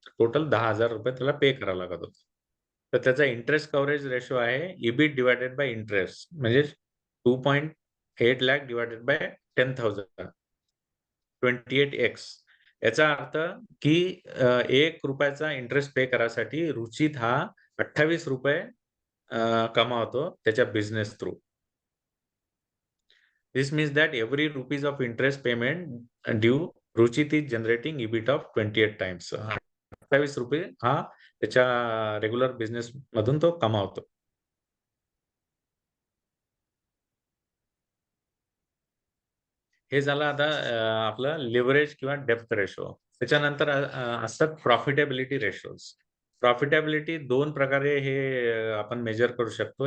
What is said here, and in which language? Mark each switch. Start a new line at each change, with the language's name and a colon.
Marathi: Total 10,000 रुपये त्याला पे करावा लागत होता. तर त्याचा इंटरेस्ट कव्हरेज रेशो आहे इबिट डिवायडेड बाय इंटरेस्ट, म्हणजे 2.8 लाख डिवायडेड बाय 10,000, 28x. याचा अर्थ की 1 रुपयाचा इंटरेस्ट पे करायसाठी रुचित हा 28 रुपये कमावतो त्याच्या business through.
English: This means that every rupees of interest payment due, Ruchit is generating EBIT of 28 times.
Marathi: 28 रुपये हा त्याच्या रेग्युलर बिझनेस मधून तो कमावतो. हे झालं आता आपलं लिव्हरेज किंवा डेप्थ रेशो. त्याच्यानंतर असतात प्रॉफिटेबिलिटी रेशोज. प्रॉफिटेबिलिटी 2 प्रकारे हे आपण मेजर करू शकतो.